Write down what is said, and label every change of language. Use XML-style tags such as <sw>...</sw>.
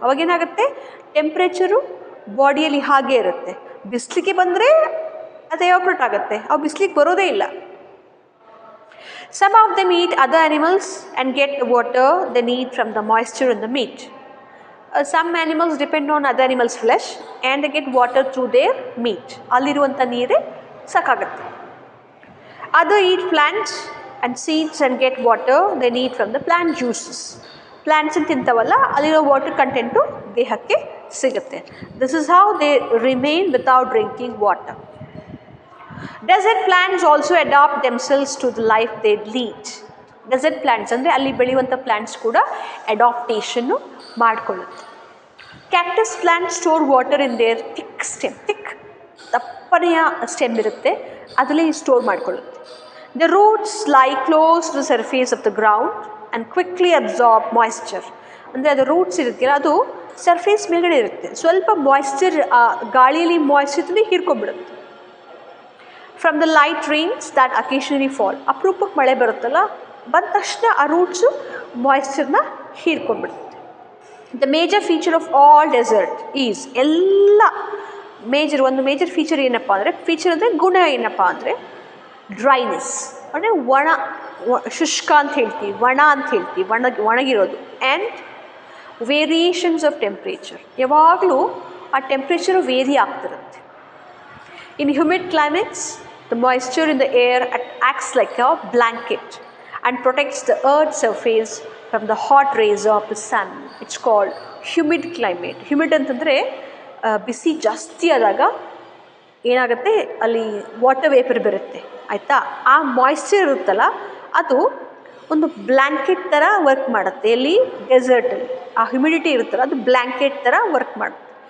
<kn>ಅವಾಗೇನಾಗುತ್ತೆ, temperature ಬಾಡಿಯಲ್ಲಿ ಹಾಗೇ ಇರುತ್ತೆ. ಬಿಸಿಲಿಗೆ ಬಂದರೆ ಅದು ಎವಾಪರೇಟ್ ಆಗುತ್ತೆ, ಅವು ಬಿಸಿಲಿಗೆ ಬರೋದೇ ಇಲ್ಲ.</kn> <en>Some of them eat other animals and get the water they need from the moisture in the meat. Some animals depend on other animals' flesh and they get water through their meat.</en> <kn>ಅಲ್ಲಿರುವಂಥ ನೀರೇ ಸಾಕಾಗುತ್ತೆ.</kn> <en>Other eat plants and seeds and get water they need from the plant juices.</en> <kn>Plants ತಿಂತವಲ್ಲ ಅಲ್ಲಿರೋ water content ದೇಹಕ್ಕೆ ಸಿಗುತ್ತೆ.</kn> <en>This is how they remain without drinking water. Desert plants also adapt themselves to the life they lead.</en> <kn>Dessert plants ಅಂದರೆ ಅಲ್ಲಿ ಬೆಳೆಯುವಂಥ plants ಕೂಡ ಅಡಾಪ್ಟೇಷನ್ನು ಮಾಡಿಕೊಳ್ಳುತ್ತೆ.</kn> <en>cactus plant store water in their thick stem, thick</en> <kn>ದಪ್ಪನೆಯ stem ಇರುತ್ತೆ, ಅದರಲ್ಲಿ store ಮಾಡಿಕೊಳ್ಳುತ್ತೆ.</kn> <en>The roots lie close to the surface of the ground and quickly absorb moisture.</en> <kn>ಅಂದರೆ ಅದು ರೂಟ್ಸ್ ಇರುತ್ತಲ್ಲ ಅದು ಸರ್ಫೇಸ್ ಮೇಲ್ಗಡೆ ಇರುತ್ತೆ, ಸ್ವಲ್ಪ ಮಾಯ್ಶ್ಚರ್ ಗಾಳಿಯಲ್ಲಿ ಮಾಯ್ಶ್ಚರ್ಲಿ ಹೀರ್ಕೊಂಡ್ಬಿಡುತ್ತೆ.</kn> <en>from the light rains that occasionally fall,</en> <kn>ಅಪರೂಪಕ್ಕೆ ಮಳೆ ಬರುತ್ತಲ್ಲ, ಬಂದ ತಕ್ಷಣ ಆ roots ಮಾಯ್ಶ್ಚರ್ನ ಹೀರ್ಕೊಂಡ್ಬಿಡುತ್ತೆ.</kn> <en>the major feature of all desert is,</en> <kn>ಎಲ್ಲ ಒಂದು ಮೇಜರ್ ಫೀಚರ್ ಏನಪ್ಪ ಅಂದರೆ, ಫೀಚರ್ ಅಂದರೆ ಗುಣ ಏನಪ್ಪ ಅಂದರೆ ಡ್ರೈನೆಸ್, ಅಂದರೆ ಶುಷ್ಕ ಅಂತ ಹೇಳ್ತೀವಿ, ಅಂತ ಹೇಳ್ತೀವಿ, ಒಣಗಿರೋದು.</kn> <en>and variations of temperature,</en> <kn>ಯಾವಾಗಲೂ ಆ ಟೆಂಪ್ರೇಚರು ವೇರಿ ಆಗ್ತಿರುತ್ತೆ.</kn> <en>In humid climates the moisture in the air acts like a blanket and protects the earth's surface from the hot rays of the sun. It's called humid climate.</en> <kn>Humid ಅಂತಂದರೆ ಬಿಸಿ ಜಾಸ್ತಿ ಆದಾಗ ಏನಾಗುತ್ತೆ, ಅಲ್ಲಿ water vapour ಬರುತ್ತೆ ಆಯಿತಾ, ಆ moisture ಇರುತ್ತಲ್ಲ ಅದು ಒಂದು ಬ್ಲ್ಯಾಂಕೆಟ್ ಥರ ವರ್ಕ್ ಮಾಡುತ್ತೆ. ಎಲ್ಲಿ ಡೆಸರ್ಟಲ್ಲಿ ಆ ಹ್ಯುಮಿಡಿಟಿ ಇರುತ್ತಲ್ಲ ಅದು ಬ್ಲ್ಯಾಂಕೆಟ್ ಥರ ವರ್ಕ್ ಮಾಡುತ್ತೆ.</kn>